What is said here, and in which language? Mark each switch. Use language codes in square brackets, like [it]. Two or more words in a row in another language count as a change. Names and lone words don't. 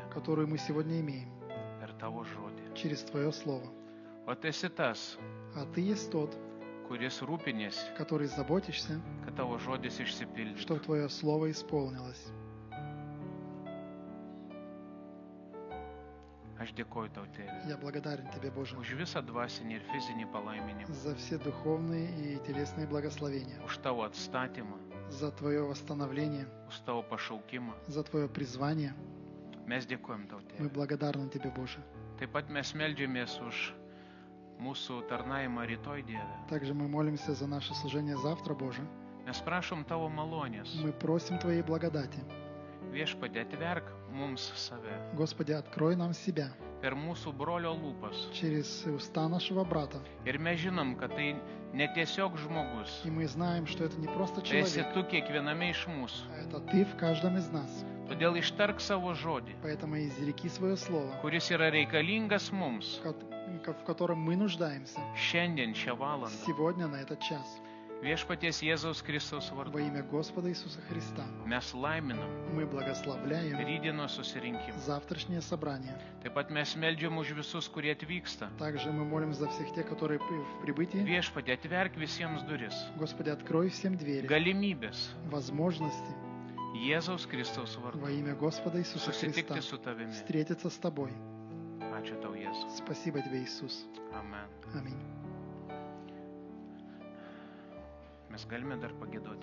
[ru] которую мы сегодня имеем [lt] per tavo žodį. [ru] через Твое Слово. [lt] O tu esi tas, [ru] А Ты есть тот, [lt] kuris rūpinėsi, [ru] который заботишься, [lt] kad tavo žodis išsipildytų. [ru] чтобы Твое Слово исполнилось. [lt] Aš dėkoju tau, Tėve, [ru] Я благодарен Тебе, Боже, [lt] už visą dvasinį ir fizinį palaiminimą, [ru] за все духовные и телесные благословения, [lt] už tavo atstatymą, [ru] за Твое восстановление, [lt] už tavo pašaukimą. [ru] за Твое призвание. [lt] Mes dėkojam tau, [ru] Мы [lt] Tėve. [ru] благодарны Тебе, Боже. [lt] Taip pat mes meldžiamės už mūsų tarnavimą rytoj, Dieve. [ru] Также мы молимся за наше служение завтра, Боже. [lt] Mes prašom tavo malonės. [ru] Мы просим Твоей благодати. [lt] Viešpatie, atverk mums save [ru] Господи, открой нам себя [lt] per mūsų brolio lūpas. [ru] через уста нашего брата. [lt] Ir mes žinom, kad tai ne tiesiog žmogus. [ru] И мы знаем, что это не просто [lt] Tai esi [ru] человек, [lt] tu kiekviename iš mūsų. [ru] а это Ты в каждом из нас. [lt] Todėl ištark savo žodį, [ru] Поэтому изреки свое слово, [lt] kuris yra reikalingas mums [ru] в котором мы нуждаемся [lt] šiandien šią valandą. [ru] сегодня на этот час. [lt] Viešpaties Jėzaus Kristaus [ru] Во [lt] vardu. [ru] имя Господа Иисуса Христа [lt] Mes laiminam [ru] мы благословляем [lt] rydienos susirinkimą. [ru] завтрашнее собрание. [lt] Taip pat mes meldžiam už visus, kurie atvyksta. [ru] Также мы молим за всех тех, которые в прибытии. [lt] Viešpatie, atverk visiems duris, [ru] Господи, открой всем двери, [lt] galimybės [ru] возможности [lt] Jėzaus Kristaus vardu. [ru] во имя Господа Иисуса Христа [lt] Susitikti su tavimi. [ru] встретиться с Тобой. [lt] Ačiū tau, Jėzus. [ru] Спасибо Тебе, Иисус. [lt] Amen. [ru] Аминь. [lt] Mes galime dar pagėdoti.